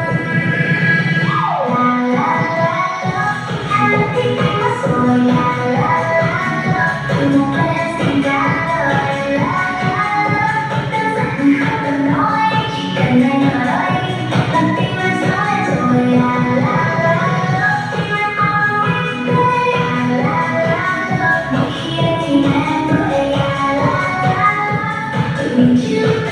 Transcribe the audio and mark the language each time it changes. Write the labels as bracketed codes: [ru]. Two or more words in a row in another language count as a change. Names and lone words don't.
[vi] La la la la, em đã thích anh mất rồi. La la la la, từ một lời em xin cả đời. La la la, đơn giản không cần nói, chỉ cần anh ở đây làm tim em soi rồi. La la la la, tim em [en] always play. La la la la, [vi] mỗi khi anh thì em cười. La la la la, tụi mình chưa